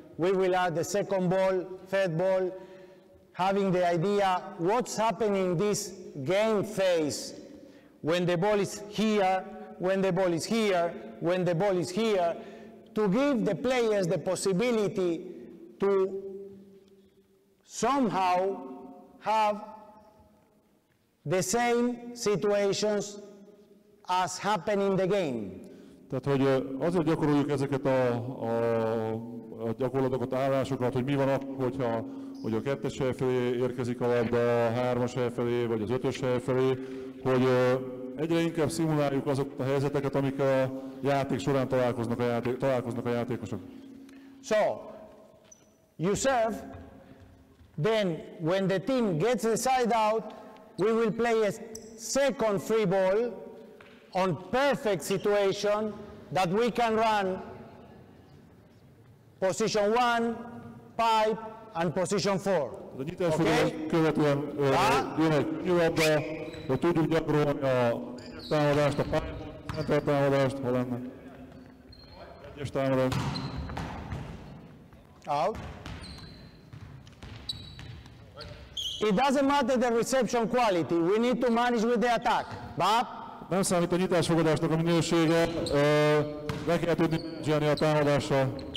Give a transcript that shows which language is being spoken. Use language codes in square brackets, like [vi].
[en] We will add the second ball, third ball, having the idea what's happening in this game phase when the ball is here, when the ball is here, when the ball is here, to give the players the possibility to somehow have the same situations as happen in the game. [hu] Tehát, hogy azért gyakoroljuk ezeket a gyakorlatokat, állásokat, hogy mi van akkor, hogyha hogy a 2-es hely felé érkezik a labda, a 3-as hely felé, vagy az 5-ös hely felé, hogy egyre inkább szimuláljuk azokat a helyzeteket, amik a játék során találkoznak a játékosok. [en] So, you serve, then when the team gets the side out, we will play a second free ball on perfect situation that we can run position 1, pipe, and position 4. [hu] A nyitásfordulás követően jön egy labda, hogy tudjuk gyakorolni a támadást, a pályán, támadást, ha lenne. Egyes támadást. [en] Out. It doesn't matter the reception quality, we need to manage with the attack. Bap. [hu] Nem számít a nyitásfogadásnak a minősége, le kell tudni menedzselni a támadással.